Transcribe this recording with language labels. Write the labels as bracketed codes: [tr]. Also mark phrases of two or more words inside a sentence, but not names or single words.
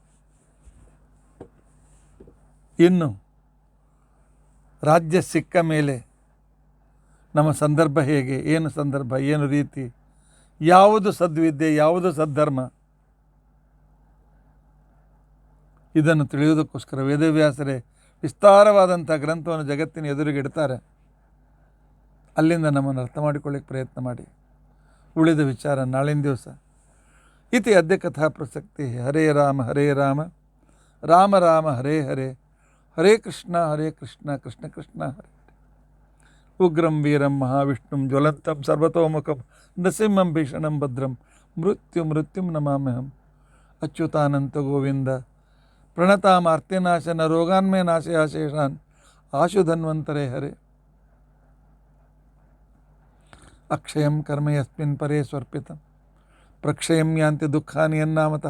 [kn] ಇನ್ನು ರಾಜ್ಯ ಸಿಕ್ಕ ಮೇಲೆ ನಮ್ಮ ಸಂದರ್ಭ ಹೇಗೆ, ಏನು ಸಂದರ್ಭ, ಏನು ರೀತಿ, ಯಾವುದು ಸದ್ವಿದ್ಯೆ, ಯಾವುದು ಸದ್ಧರ್ಮ, ಇದನ್ನು ತಿಳಿಯುವುದಕ್ಕೋಸ್ಕರ ವೇದವ್ಯಾಸರೇ ವಿಸ್ತಾರವಾದಂಥ ಗ್ರಂಥವನ್ನು ಜಗತ್ತಿನ ಎದುರಿಗೆ ಇಡ್ತಾರೆ. ಅಲ್ಲಿಂದ ನಮ್ಮನ್ನು ಅರ್ಥ ಮಾಡಿಕೊಳ್ಳಿಕ್ಕೆ ಪ್ರಯತ್ನ ಮಾಡಿ. ಉಳಿದ ವಿಚಾರ ನಾಳಿನ ದಿವಸ. [sa] ಇತಿ ಅದ್ಯ ಕಥಾ ಪ್ರಸಕ್ತಿ. ಹರೇ ರಾಮ ಹರೇ ರಾಮ, ರಾಮ ರಾಮ ಹರೇ ಹರೇ, ಹರೇ ಕೃಷ್ಣ ಕೃಷ್ಣ ಕೃಷ್ಣ ಹರೇ. ಉಗ್ರಂ ವೀರಂ ಮಹಾವಿಷ್ಣುಂ ಜ್ವಲಂತಂ ಸರ್ವತೋಮುಖಂ ನೃಸಿಂಹಂ ಭೀಷಣಂ ಭದ್ರಂ ಮೃತ್ಯುಂ ನಮಾಮ್ಯಹಂ. ಅಚ್ಯುತಾನಂತ ಗೋವಿಂದ ಪ್ರಣತಾಮಾರ್ತಿನಾಶನ ರೋಗಾನ್ಮೇ ನಾಶಯಾಶೇಷಾನ್ ಆಶು ಧನ್ವಂತರೇ ಹರೇ. ಅಕ್ಷಯಂ ಕರ್ಮ ಯಸ್ಮಿನ್ ಪರೇ ಸ್ವರ್ಪಿತಂ ಪ್ರಕ್ಷಯಂ ಯಾಂತಿ ದುಃಖಾನಿ ಯನ್ನಾಮತಃ.